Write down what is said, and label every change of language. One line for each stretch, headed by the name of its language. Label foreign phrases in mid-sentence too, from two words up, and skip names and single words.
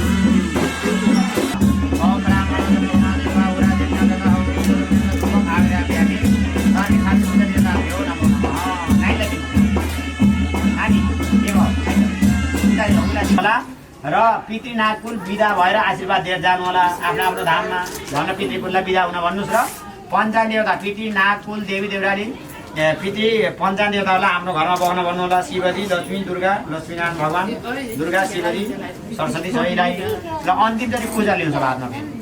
Nepali: र पितृनाथकुल बिदा भएर आशीर्वाद दिएर जानु होला आफ्नो आफ्नो धाममा भन्न पितृकुललाई बिदा हुन भन्नुहोस् र पञ्चान देवता पितृनाथकुल देवी देवराली पितृ पञ्चान देवताहरूलाई हाम्रो घरमा बस्न भन्नु होला शिवजी लक्ष्मी दुर्गा लक्ष्मीनारायण भगवान दुर्गा शिवजी सरस्वती सबैलाई र अन्तिमचोटि पूजा लिनु छ बादमा